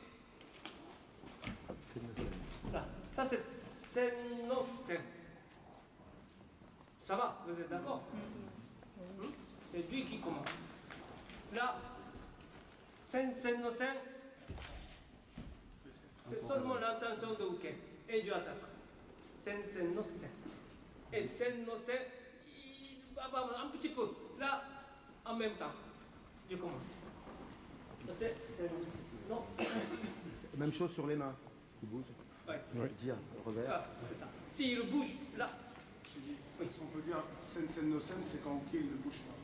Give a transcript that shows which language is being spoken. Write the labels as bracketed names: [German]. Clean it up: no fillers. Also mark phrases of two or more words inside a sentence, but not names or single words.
[French] Là, ça c'est [Japanese] Sen no Sen. [French] Ça va, vous êtes d'accord? C'est lui qui commence. Là, [Japanese] Sensen no Sen, [French] c'est seulement l'intention de Uke. Et je attaque. [Japanese] Sensen no Sen. Et Sen no Sen, [French] il va un petit peu. Là, en même temps, je commence. C'est non. Même chose sur les mains. Il bouge. Ouais. Dire, revers. Ah, c'est ça. S'il bouge, là. Oui. Si on peut dire [Japanese] Sensen no Sen, [French] c'est quand Uke il ne bouge pas.